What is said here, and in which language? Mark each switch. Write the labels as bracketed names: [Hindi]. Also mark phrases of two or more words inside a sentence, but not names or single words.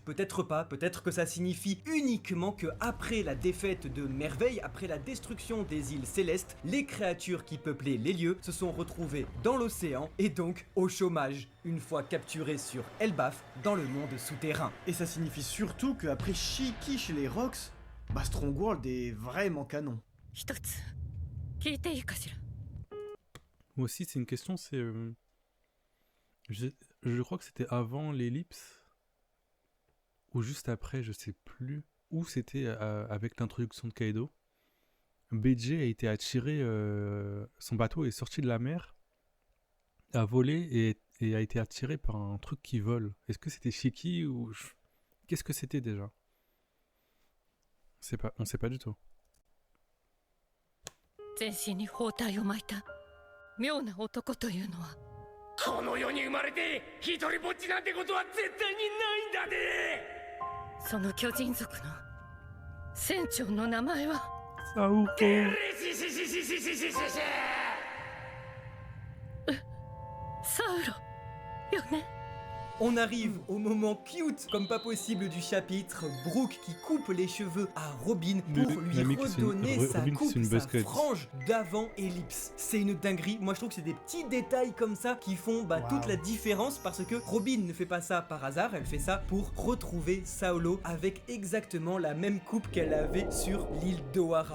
[French] Peut-être pas, peut-être que ça signifie uniquement que après la défaite de Merveille, après la destruction des îles célestes, les créatures qui peuplaient les lieux se sont retrouvées dans l'océan et donc au chômage, une fois capturées sur Elbaf dans le monde souterrain. Et ça signifie surtout qu'après Shiki chez les Rocks, bah Strong World est vraiment canon. [Japanese] 一つ聞いていいかしら。 [French] Moi aussi, c'est une question, c'est... je crois que c'était avant l'ellipse, ou juste après, je sais plus, ou c'était avec l'introduction de Kaido. BJ a été attiré, son bateau est sorti de la mer, a volé et a été attiré par un truc qui vole. Est-ce que c'était Shiki ou... Qu'est-ce que c'était déjà? On sait pas du tout. [Japanese] 全身に包帯を巻いた妙な男というのは。この世に生まれて一人ぼっちなんてことは絶対にないんだで。その巨人族の船長の名前は。 Saoko. シシシシシシシシシ。サウロよね。 [French] On arrive au moment cute comme pas possible du chapitre, Brooke qui coupe les cheveux à Robin pour lui redonner sa coupe, sa frange d'avant ellipse. C'est une dinguerie, moi je trouve que c'est des petits détails comme ça qui font toute la différence parce que Robin ne fait pas ça par hasard, elle fait ça pour retrouver Saolo avec exactement la même coupe qu'elle avait sur l'île d'Ohara.